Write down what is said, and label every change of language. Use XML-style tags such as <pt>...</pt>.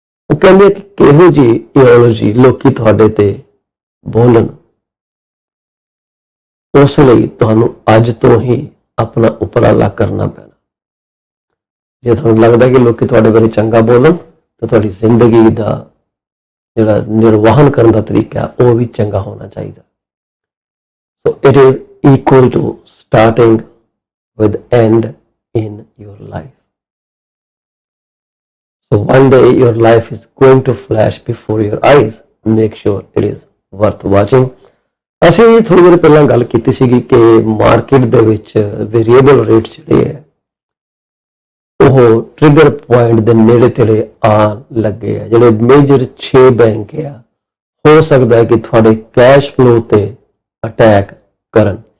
<pa>ਉਹ ਕਹਿੰਦੇ ਕਿ ਕਿਹੋ ਜਿਹੀ ਇਡੀਓਲੋਜੀ ਲੋਕੀ ਤੁਹਾਡੇ ਤੇ ਬੋਲਣ, ਉਸ ਲਈ ਤੁਹਾਨੂੰ ਅੱਜ ਤੋਂ ਹੀ ਆਪਣਾ ਉਪਰਾਲਾ ਕਰਨਾ ਪੈਣਾ। ਜੇ ਤੁਹਾਨੂੰ ਲੱਗਦਾ ਕਿ ਲੋਕੀ ਤੁਹਾਡੇ ਬਾਰੇ ਚੰਗਾ ਬੋਲਣ ਤਾਂ ਤੁਹਾਡੀ ਜ਼ਿੰਦਗੀ ਦਾ ਜਿਹੜਾ ਨਿਰਵਾਹਨ ਕਰਨ ਦਾ ਤਰੀਕਾ ਉਹ ਵੀ ਚੰਗਾ ਹੋਣਾ ਚਾਹੀਦਾ।</pa> <en>So it is equal to starting with end in your life. So one day your life is going to flash before your eyes. Make sure it is worth watching.</en> <pa>ਅਸੀਂ ਥੋੜੀ ਦੇਰ ਪਹਿਲਾਂ ਗੱਲ ਕੀਤੀ ਸੀਗੀ ਕਿ ਮਾਰਕੀਟ ਦੇ ਵਿੱਚ ਵੇਰੀਏਬਲ ਰੇਟ ਜਿਹੜੇ ਹੈ ਉਹ ਟ੍ਰਿਗਰ ਪੁਆਇੰਟ ਦੇ ਨੇੜੇ ਤੇੜੇ ਆਉਣ ਲੱਗੇ ਆ। ਜਿਹੜੇ ਮੇਜਰ 6 ਬੈਂਕ ਆ, ਹੋ ਸਕਦਾ ਹੈ ਕਿ ਤੁਹਾਡੇ ਕੈਸ਼ ਫਲੋ ਤੇ ਅਟੈਕ ਕਰਨ।</pa>